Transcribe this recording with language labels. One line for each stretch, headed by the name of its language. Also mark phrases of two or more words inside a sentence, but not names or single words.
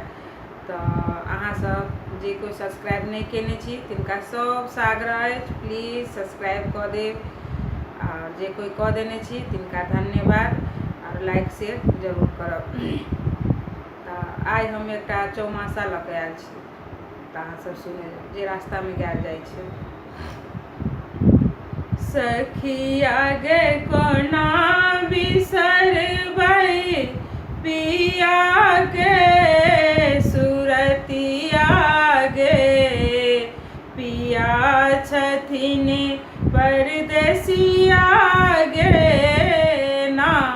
Maithili: तऽ अहाँ सब जे कोई सब्सक्राइब नहीं केने छी तिनका सबसे आग्रह अछि
English: please subscribe
Maithili: कऽ देब, और जे कोई कऽ देने छी तिनका धन्यवाद और
English: like share
Maithili: जरूर करब। तऽ आइ हम एकटा चौमासा लऽ कऽ आयल छी, तऽ अहाँ सब सुने जे रास्ता में गायल जाइ छै। सखिया गे कोना बिसरबै पिया गे सुरतिया गे, पिया छथिन परदेसिया गे ना।